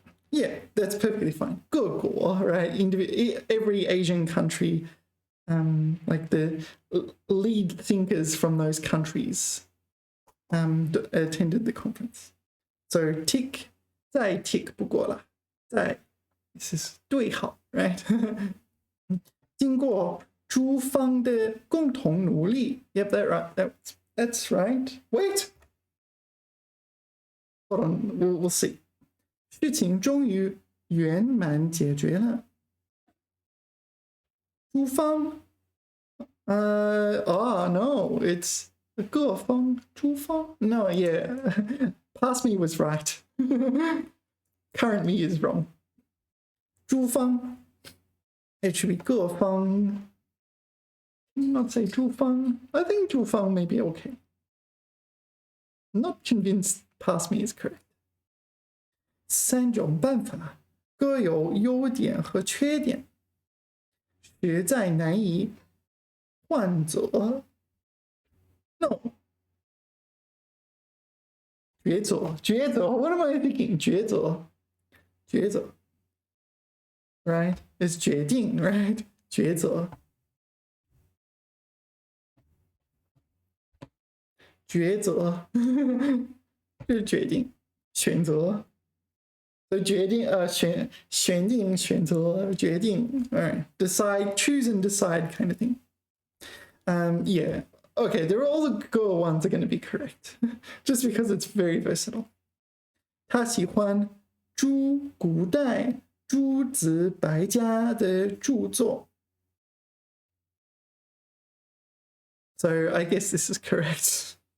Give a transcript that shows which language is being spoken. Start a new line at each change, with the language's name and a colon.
English: Yeah, that's perfectly fine. 各国, right? Every Asian country, like the lead thinkers from those countries attended the conference. So tick, 再 tick
Chinese: 不过了，
English: 再 this is 对号 right?
Chinese: 经过诸方的共同努力
English: Yep, that's right. Wait. Hold on, we'll see.
Chinese: 事情终于圆满解决了。
English: 诸方 no, it's 各方诸方 No, yeah. Past me was right. Current me is wrong. 诸方 It should be 各方 Not say 诸方 I think 诸方may be okay. I'm not convinced past me is correct.
Chinese: 三种办法各有优点和缺点，实在难以换择。
English: No. 抉择 What am I thinking? 抉择 Right? It's 决定 right?
Chinese: 抉择就是决定选择 So 决定选定选择决定 Alright.
English: Decide, choose and decide kind of thing. Yeah. Okay, all the girl ones are going to be correct. Just because it's very versatile.
Chinese: 他喜欢古代诸子百家的著作
English: So I guess this is correct.